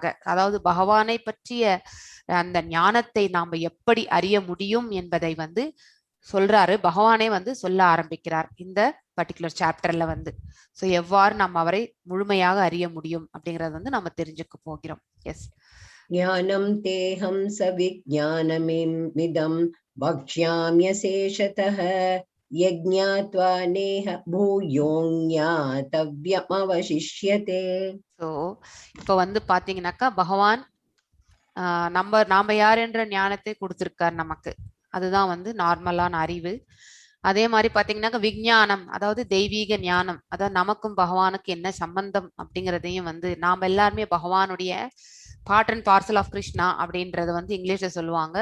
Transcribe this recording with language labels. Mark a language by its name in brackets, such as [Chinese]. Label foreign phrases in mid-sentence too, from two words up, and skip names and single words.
[Tamil] அதாவது பகவானை பற்றிய அந்த ஞானத்தை நாம எப்படி அறிய முடியும் என்பதை வந்து சொல்றாரு. பகவானே வந்து சொல்ல ஆரம்பிக்கிறார் இந்த [English] particular chapter [Tamil] வந்து. சோ எவ்வாறு நாம் அவரை முழுமையாக அறிய முடியும் அப்படிங்கறது வந்து நம்ம தெரிஞ்சுக்க போகிறோம். எஸ். [Sanskrit] ज्ञानं तेहं सविज्ञानमिदं वक्ष्याम्यशेषतः यज्ञात्वा नेह भूयोऽज्ञातव्यमवशिष्यते. [Tamil] ஸோ இப்போ வந்து பாத்தீங்கன்னாக்கா பகவான் நாம யார் என்ற ஞானத்தை கொடுத்திருக்கார் நமக்கு. அதுதான் வந்து நார்மலான அறிவு. அதே மாதிரி பாத்தீங்கன்னாக்கா விஞ்ஞானம், அதாவது தெய்வீக ஞானம், அதாவது நமக்கும் பகவானுக்கு என்ன சம்பந்தம் அப்படிங்கிறதையும் வந்து நாம எல்லாருமே பகவானுடைய [English] part and parcel of Krishna [Tamil] அப்படின்றத வந்து இங்கிலீஷ்ல சொல்லுவாங்க.